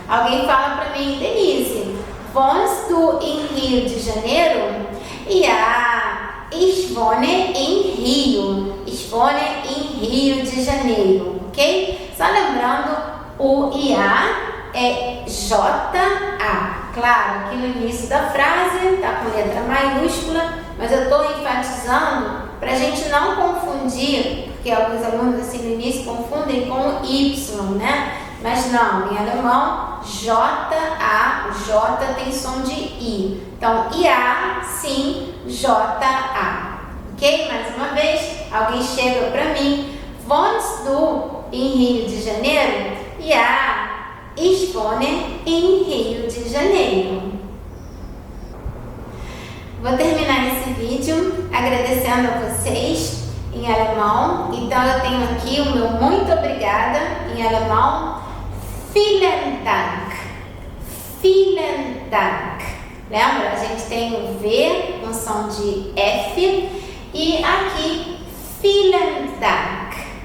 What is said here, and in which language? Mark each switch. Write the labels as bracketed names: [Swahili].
[Portuguese] Alguém fala para mim, Denise, [German] wohnst du [Portuguese] em Rio de Janeiro? [German] Ja, ich wohne em Rio. Ich wohne em Rio de Janeiro, ok? [Portuguese] Só lembrando, o IA é J-A. Claro que no início da frase está com letra maiúscula, mas eu estou enfatizando para a gente não confundir, porque alguns alunos assim no início confundem com o Y, né? Mas não, em alemão, J-A, o J tem som de I. Então, IA, sim, J-A. Ok? Mais uma vez, alguém chega para mim, [German] wohnst du [Portuguese] em Rio de Janeiro? [German] Ja, ich wohne em Rio de Janeiro. [Portuguese] Vou terminar esse vídeo agradecendo a vocês em alemão. Então eu tenho aqui o meu muito obrigada em alemão. [German] Vielen Dank. Vielen Dank. [Portuguese] Lembra? A gente tem o V com som de F e aqui [German] Vielen Dank.